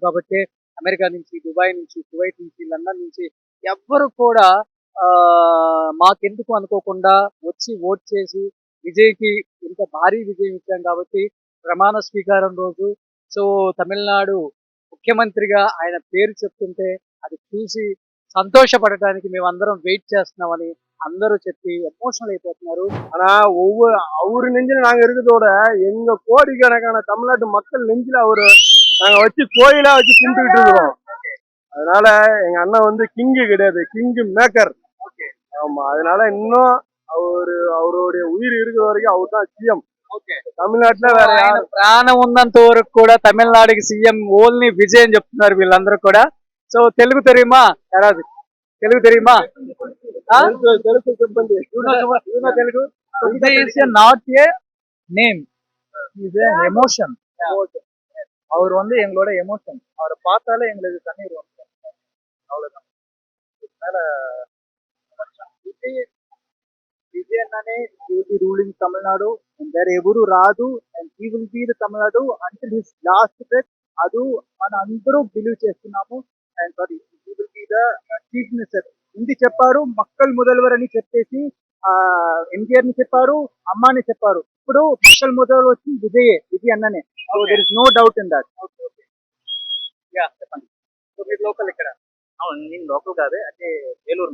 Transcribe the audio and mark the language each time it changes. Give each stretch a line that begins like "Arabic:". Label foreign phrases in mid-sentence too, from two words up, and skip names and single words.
Telugu: కాబట్టి అమెరికా నుంచి, దుబాయ్ నుంచి, కువైట్ నుంచి, లండన్ నుంచి ఎవ్వరు కూడా మాకెందుకు అనుకోకుండా వచ్చి ఓట్ చేసి విజయ్కి ఇంత భారీ విజయం ఇచ్చాం. కాబట్టి ప్రమాణ స్వీకారం రోజు సో తమిళనాడు ముఖ్యమంత్రిగా ఆయన పేరు చెప్తుంటే అది చూసి సంతోషపడటానికి మేమందరం వెయిట్ చేస్తున్నామని అందరూ చెప్పి ఎమోషనల్ అయిపోతున్నారు.
Tamil: ஆனா அவரு நெஞ்சில நாங்க இருக்கிறதோட எங்க கோடிக்கணக்கான தமிழ்நாட்டு மக்கள் நெஞ்சில அவரு நாங்க வச்சு கோயிலா வச்சு கும்பிட்டுக்கிட்டு இருக்கிறோம். அதனால எங்க அண்ணன் வந்து கிங்கு கிடையாது,
English: king maker.
Tamil: ஆமா, அதனால இன்னும் அவருடைய உயிர் இருக்கிற வரைக்கும் அவர் தான் சிஎம் தமிழ்நாட்டுல. வேற
Telugu: ఆయన ప్రాణం ఉన్నంత వరకు కూడా తమిళనాడుకి సీఎం ఓన్లీ విజయ్ అని చెప్తున్నారు వీళ్ళందరూ కూడా.
Tamil: சோ தெலுங்கு தெரியுமா? தெலுங்கு தெரியுமா?
Telugu: తెలుగు చెప్పండి.
English: Telugu Vijay is not a name, is an emotion.
Tamil: அவர் வந்து எங்களோட எமோஷன். அவரை பார்த்தாலே எங்களுக்கு தண்ணீர் வந்து அவ்வளவுதான்.
Telugu: విజయ్ అన్ననే రూలింగ్ తమిళనాడు అండ్ వేరే ఎవరు రాదు.
English: And he will be the Tamil Nadu until his last breath.
Telugu: అది మన అందరూ బిలీవ్ చేస్తున్నాము.
English: and sorry, He will be the Chief Minister.
Telugu: హిందీ చెప్పారు,
Tamil: மக்கள் முதல்வர்
Telugu: అని చెప్పేసి ఎన్టీఆర్ ని చెప్పారు, అమ్మాని చెప్పారు. ఇప్పుడు
Tamil: மக்கள் முதல்வர்
Telugu: వచ్చి విజయ్ అన్ననే.
English: So there is no doubt in that. చెప్పండి.
Telugu: సో మీరు లోకల్ ఇక్కడ? అవును, నేను లోకల్ కాదే, అంటే ఏలూరు.